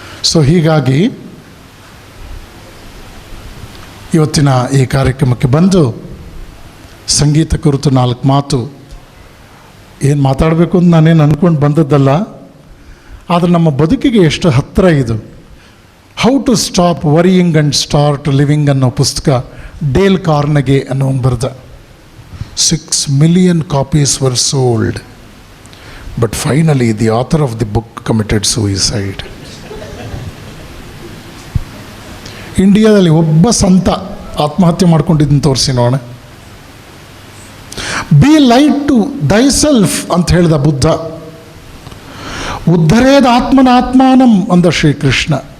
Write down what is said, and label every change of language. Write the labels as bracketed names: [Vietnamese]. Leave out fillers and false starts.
[Kannada] So ಹೀಗಾಗಿ ಇವತ್ತಿನ ಈ ಕಾರ್ಯಕ್ರಮಕ್ಕೆ ಬಂದು ಸಂಗೀತ ಕುರಿತು 4 ಮಾತು ಏನು ಮಾತಾಡಬೇಕು ಅಂತ ನಾನೇನು ಅಂದ್ಕೊಂಡು ಬಂದದ್ದಲ್ಲ, ಆದರೆ ನಮ್ಮ ಬದುಕಿಗೆ ಎಷ್ಟು ಹತ್ತಿರ ಇದು. How to stop varying and start living ಅನ್ನೋ ಪುಸ್ತಕ ಡೇಲ್ ಕಾರ್ನೆಗೆ ಅನ್ನೋನು ಬರೆದ. [English] 6 million copies were sold, but finally the author of the book committed suicide. [Kannada] ಇಂಡಿಯಾದಲ್ಲಿ ಒಬ್ಬ ಸಂತ ಆತ್ಮಹತ್ಯೆ ಮಾಡ್ಕೊಂಡಿದ್ದನ್ನು ತೋರಿಸಿ ನೋಡೋಣ. [English] be light to thyself [Kannada] ಅಂತ ಹೇಳಿದ ಬುದ್ಧ. [Sanskrit] ಉದ್ಧರೇದ ಆತ್ಮನಾತ್ಮಾನಂ [Kannada] ಅಂದ ಶ್ರೀಕೃಷ್ಣ.